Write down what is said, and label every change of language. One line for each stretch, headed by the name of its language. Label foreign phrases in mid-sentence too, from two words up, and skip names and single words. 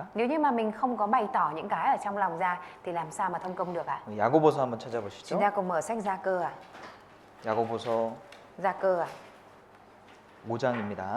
Vietnamese: Nếu như mà mình không có bày tỏ những cái ở trong lòng ra thì làm sao mà thông công được ạ?
Korean: 야고보서 한번 찾아보시죠.
Vietnamese: Chúng ta cùng mở sách Gia Cơ à?
Korean: 야고보서
Vietnamese: Gia Cơ à?
Korean: 5장입니다.